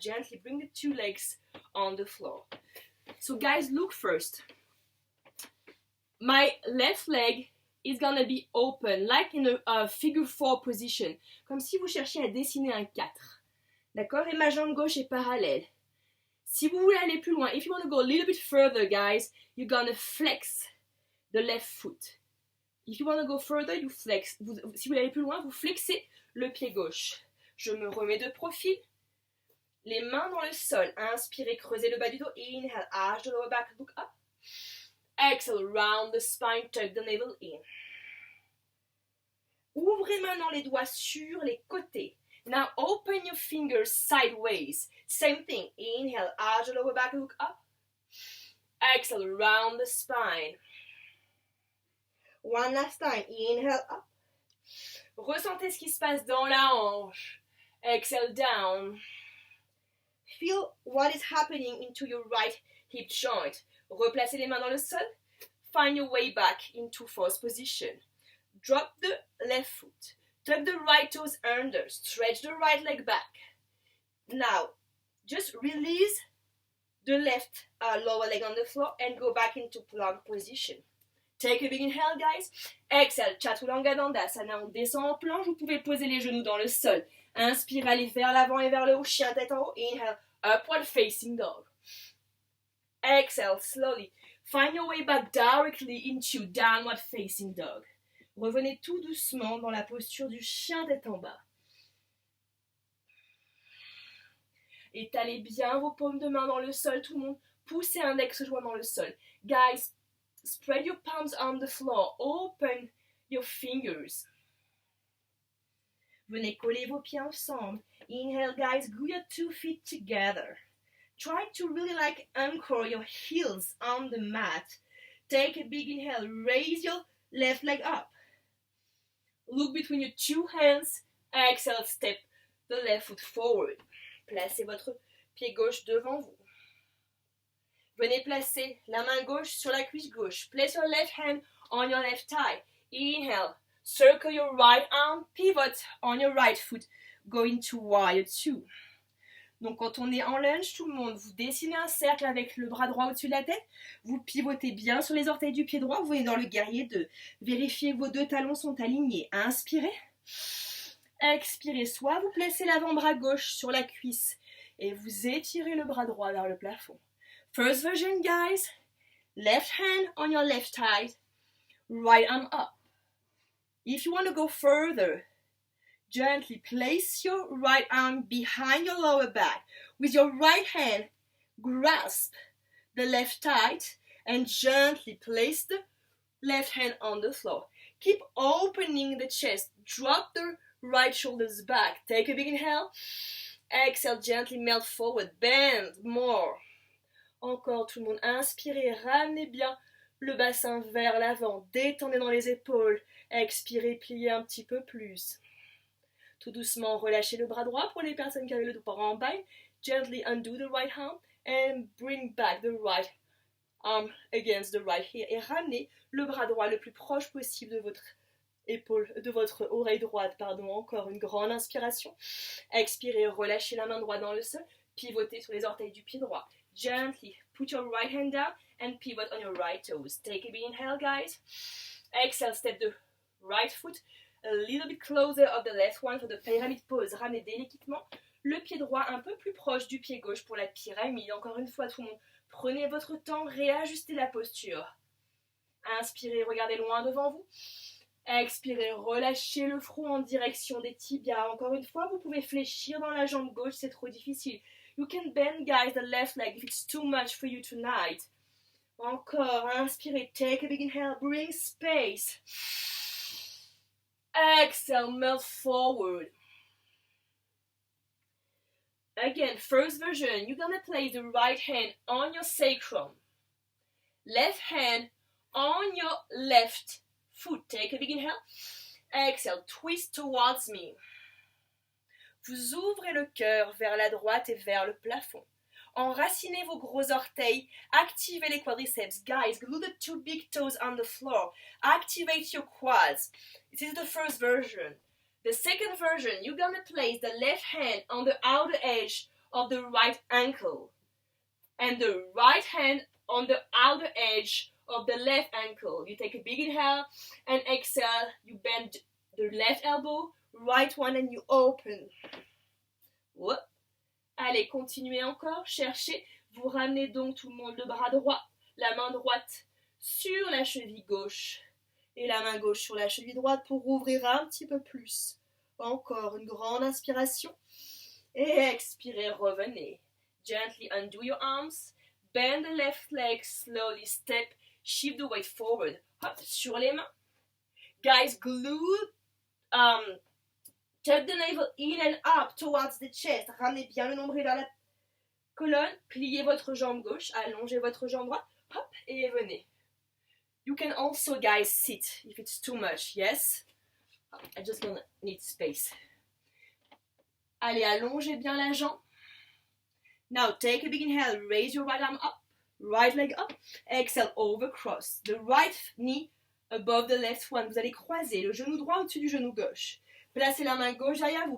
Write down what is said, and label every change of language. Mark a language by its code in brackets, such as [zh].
[en] Gently bring the 2 legs on the floor. So guys, look first. My left leg is gonna be open, like in a figure 4 position. [fr] Comme si vous cherchiez à dessiner un 4. D'accord? Et ma jambe gauche est parallèle. Si vous voulez aller plus loin, [en] if you want to go a little bit further, guys, you're gonna flex the left foot. If you want to go further, you flex. [fr] Si vous voulez aller plus loin, vous flexez le pied gauche. Je me remets de profil. Les mains dans le sol. Inspirez, creusez le bas du dos. [en] Inhale, arch the lower back, look up. Exhale, round the spine, tuck the navel in. [fr] Ouvrez maintenant les doigts sur les côtés. [en] Now open your fingers sideways. Same thing. Inhale, arch the lower back, look up. Exhale, round the spine. One last time. Inhale, up. [fr] Ressentez ce qui se passe dans la hanche. [en] Exhale, down. Feel what is happening into your right hip joint. [fr] Replacez les mains dans le sol. [en] Find your way back into false position. Drop the left foot. Tuck the right toes under. Stretch the right leg back. Now, just release the left lower leg on the floor and go back into plank position. Take a big inhale, guys. Exhale, Chaturanga Dandasana. [fr] On descend en planche. Vous pouvez poser les genoux dans le sol. Inspire, allez vers l'avant et vers le haut. Chien tête en haut. [en] Inhale, upward facing dog. Exhale, slowly. Find your way back directly into downward facing dog. [fr] Revenez tout doucement dans la posture du chien tête en bas. Étalez bien vos paumes de main dans le sol, tout le monde. Poussez un index-joint dans le sol. [en] Guys, spread your palms on the floor. Open your fingers. [fr] Venez coller vos pieds ensemble. [en] Inhale, guys. Glue your 2 feet together. Try to really like anchor your heels on the mat. Take a big inhale. Raise your left leg up. Look between your 2 hands. Exhale, step the left foot forward. [fr] Placez votre pied gauche devant vous. Venez placer la main gauche sur la cuisse gauche. [en] Place your left hand on your left thigh. Inhale. Circle your right arm. Pivot on your right foot. Go into warrior 2. [fr] Donc quand on est en lunge, tout le monde, vous dessinez un cercle avec le bras droit au-dessus de la tête. Vous pivotez bien sur les orteils du pied droit. Vous venez dans le guerrier 2. Vérifiez que vos 2 talons sont alignés. Inspirez. Expirez. Soit vous placez l'avant-bras gauche sur la cuisse et vous étirez le bras droit vers le plafond. [en] First version, guys. Left hand on your left thigh. Right arm up. If you want to go further, gently place your right arm behind your lower back. With your right hand, grasp the left thigh and gently place the left hand on the floor. Keep opening the chest. Drop the right shoulders back. Take a big inhale. Exhale, gently melt forward. Bend more. [fr] Encore tout le monde. Inspirez, ramenez bien le bassin vers l'avant. Détendez dans les épaules. Expirez, pliez un petit peu plus. Tout doucement, relâchez le bras droit pour les personnes qui avaient le dos en bas. [en] Gently undo the right arm and bring back the right arm against the right heel. [fr] Et ramenez le bras droit le plus proche possible de votre épaule, de votre oreille droite. Encore une grande inspiration. Expirez, relâchez la main droite dans le sol. Pivotez sur les orteils du pied droit. [en] Gently put your right hand down and pivot on your right toes. Take a big inhale, guys. Exhale, step the right foot a little bit closer of the left one for the pyramid pose. [fr] Ramenez délicatement le pied droit un peu plus proche du pied gauche pour la pyramide. Encore une fois, tout le monde, prenez votre temps, réajustez la posture. Inspirez, regardez loin devant vous. Expirez, relâchez le front en direction des tibias. Encore une fois, vous pouvez fléchir dans la jambe gauche, c'est trop difficile. [en] You can bend, guys, the left leg if it's too much for you tonight. [fr] Encore, inspirez, [en] take a big inhale, bring space. Exhale, melt forward. Again, first version, you're gonna place the right hand on your sacrum. Left hand on your left foot. Take a big inhale. Exhale, twist towards me. [fr] Vous ouvrez le cœur vers la droite et vers le plafond. Enracinez vos gros orteils. Activez les quadriceps. [en] Guys, glue the two big toes on the floor. Activate your quads. This is the first version. The second version, you're gonna place the left hand on the outer edge of the right ankle. And the right hand on the outer edge of the left ankle. You take a big inhale and exhale. You bend the left elbow, right one, and you open. Whoop. [fr] Allez, continuez encore. Cherchez. Vous ramenez donc tout le monde le bras droit, la main droite sur la cheville gauche et la main gauche sur la cheville droite pour ouvrir un petit peu plus. Encore une grande inspiration. Et expirez, revenez. [en] Gently undo your arms. Bend the left leg, slowly step, shift the weight forward. Hop, [fr] sur les mains. [en] Guys, glue, tuck the navel in and up towards the chest. [fr] Ramenez bien le nombril vers la colonne. Pliez votre jambe gauche, allongez votre jambe droite. Hop, et venez. [en] You can also, guys, sit if it's too much, yes? I just gonna need space. [fr] Allez, allongez bien la jambe. [en] Now take a big inhale, raise your right arm up, right leg up. Exhale, over cross. The right knee above the left one. [fr] Vous allez croiser le genou droit au-dessus du genou gauche. Placez la main gauche derrière vous.